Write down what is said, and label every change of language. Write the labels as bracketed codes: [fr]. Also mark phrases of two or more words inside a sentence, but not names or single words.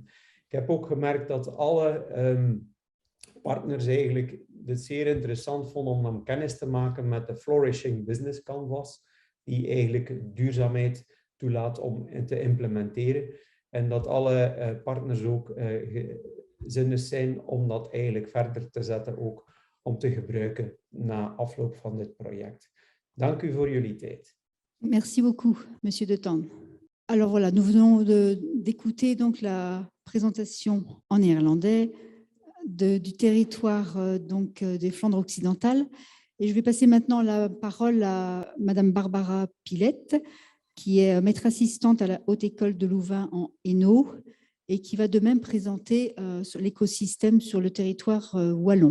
[nl] Ik heb ook gemerkt dat alle partners eigenlijk het zeer interessant vonden om dan kennis te maken met de Flourishing Business Canvas, die eigenlijk duurzaamheid toelaat om te implementeren. En dat alle partners ook zinnig zijn om dat eigenlijk verder te zetten, ook om te gebruiken na afloop van dit project. Dank u voor jullie tijd. [fr] Merci beaucoup, Monsieur De Tan. Alors voilà, nous venons d'écouter donc la présentation en néerlandais du territoire des Flandres occidentales. Et je vais passer maintenant la parole à Madame Barbara Pilette, qui est maître assistante à la Haute École de Louvain en Hainaut et qui va de même présenter l'écosystème sur le territoire wallon.